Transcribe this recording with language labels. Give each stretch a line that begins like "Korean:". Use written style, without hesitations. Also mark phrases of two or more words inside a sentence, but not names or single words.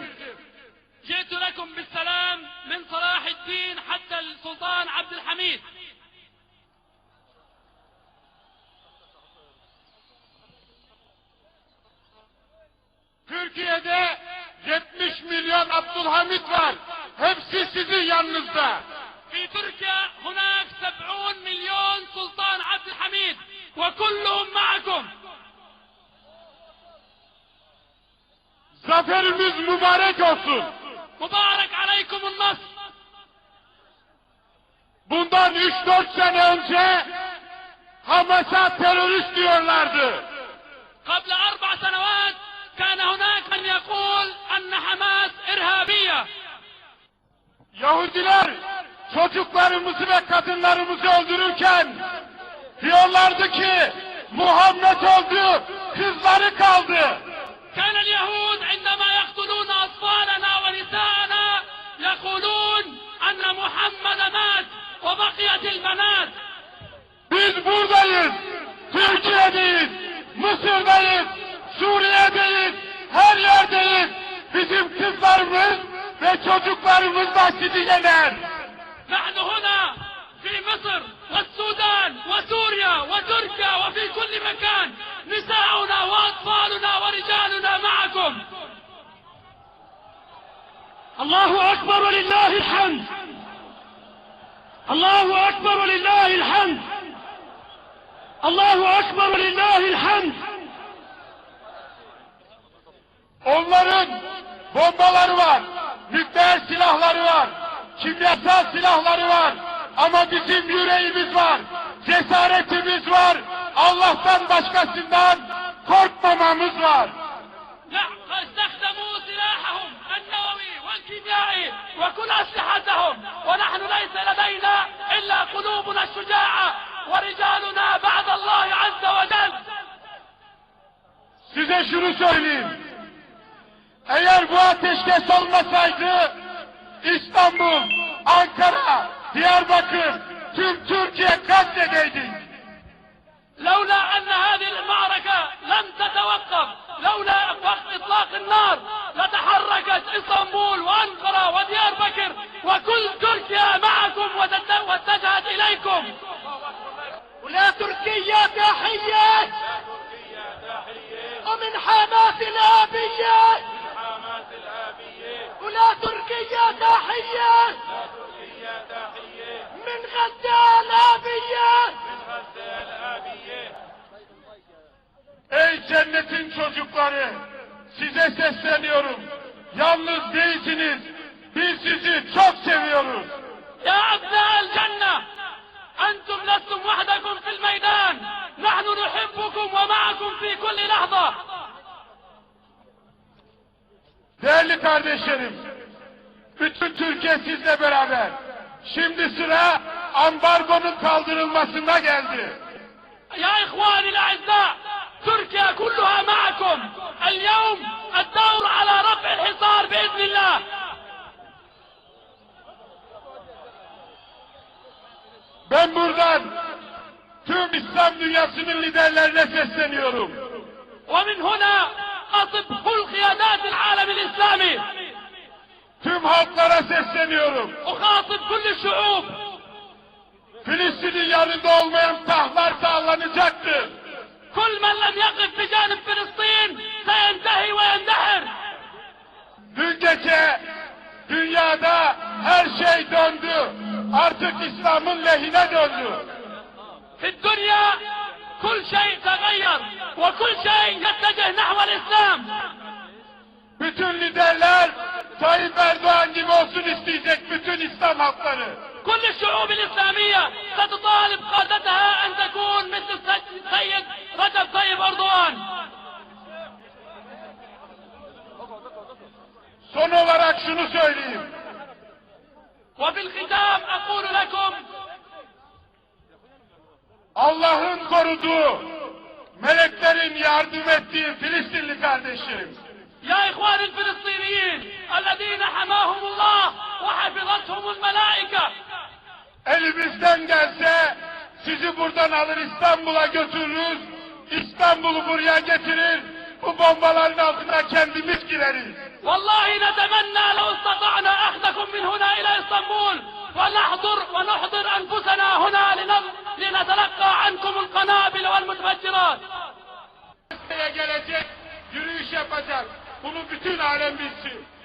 Arabic: جئت لكم بالسلام من صلاح الدين حتى السلطان عبد الحميد.
Turkish: Türkiye'de 70 milyon Abdülhamit var. Hepsi sizin yanınızda.
Arabic: في تركيا هناك 70 مليون سلطان عبد الحميد وكلهم معكم.
Turkish: Zaferimiz mübarek olsun.
Arabic: مبارك عليكم النصر.
Turkish: Bundan 3-4 sene önce Hamas'a terörist diyorlardı.
Arabic: قبل 4 سنوات كان هناك من يقول أن حماس إرهابية.
Turkish: Yahudiler çocuklarımızı ve kadınlarımızı öldürürken diyorlardı ki Muhammed öldü, kızları kaldı.
Arabic: كان اليهود عندما يقتلون أطفالنا ونساءنا يقولون أن محمد مات وبقيت البنات.
Turkish: Biz buradayız, Türkiye'deyiz, Mısır'dayız, Suriye'deyiz, her yerdeyiz. Bizim kızlarımız ve çocuklarımız da sizi yener.
Arabic: نحن هنا في مصر والسودان وسوريا وتركيا وفي كل مكان نساؤنا وأطفالنا ورجالنا معكم. الله أكبر ولله الحمد. الله أكبر ولله الحمد. الله أكبر ولله الحمد.
Turkish: Onların bombaları var, nükleer silahları var, kimyasal silahları var. Ama bizim yüreğimiz var, cesaretimiz var, Allah'tan başkasından korkmamamız var.
Arabic: استخدموا سلاحهم النووي والكيميائي وكل أسلحتهم ونحن ليس لدينا إلا قلوبنا الشجاعة ورجالنا بعد الله عز وجل.
Turkish: Size şunu söyleyeyim. Eğer bu ateşkes olmasaydı İstanbul, Ankara, Diyarbakır, tüm Türkiye katledeydik.
Arabic: لولا أن هذه المعركة لم تتوقف لولا وقت إطلاق النار لتحركت إسطنبول وأنقرة وديار بكر وكل تركيا معكم واتجهت إليكم. ولا تركيا تحية ومن حماس الآبية ولا تركيا تحية من غزة الآبية.
Turkish: Ey cennetin çocukları, size sesleniyorum. Yalnız değilsiniz. Biz sizi çok seviyoruz.
Arabic: يا أبناء الجنة أنتم لستم وحدكم في الميدان نحن نحبكم ومعكم في كل لحظة.
Turkish: Değerli kardeşlerim, bütün Türkiye sizle beraber. Şimdi sıra ambargonun kaldırılmasına geldi.
Arabic: يا إخواني الأعزاء تركيا كلها معكم اليوم الدور على رفع الحصار بإذن الله.
Turkish: Ben buradan tüm İslam dünyasının liderlerine sesleniyorum.
Arabic: ومن هنا أطب كل قيادات العالم الإسلامي.
Turkish: Tüm halklara sesleniyorum.
Arabic: أخاطب كل الشعوب.
Turkish: Filistin'in yanında olmayan tahtlar sağlanacaktır.
Arabic: كل من لم يقف بجانب فلسطين سينتهي ويندحر.
Turkish: Dün gece dünyada her şey döndü. Artık İslam'ın lehine döndü.
Arabic: في الدنيا كل شيء تغير وكل شيء يتجه نحو الإسلام.
Turkish: Bütün liderler Tayyip Erdoğan gibi olsun isteyecek bütün İslam halkları.
Arabic: كل الشعوب الإسلامية ستطالب قادتها أن تكون مثل السيد رجب طيب أردوغان.
Turkish: Son olarak şunu söyleyeyim.
Arabic: وبالختام أقول لكم
Turkish: Allah'ın koruduğu, meleklerin yardım ettiği Filistinli kardeşlerim.
Arabic: يا إخوان الفلسطينيين الذين حماهم الله وحفظتهم الملائكة.
Turkish: Elimizden gelse sizi buradan alır İstanbul'a götürürüz. İstanbul'u buraya getirir. Bu bombaların altına kendimiz gireriz.
Arabic: والله نتمنى لو استطعنا أخذكم من هنا إلى إسطنبول ونحضر أنفسنا هنا لنتلقى عنكم القنابل والمتفجرات.
Turkish: Gelecek, yürüyüş yapacak. Bunu bütün alem bilsin.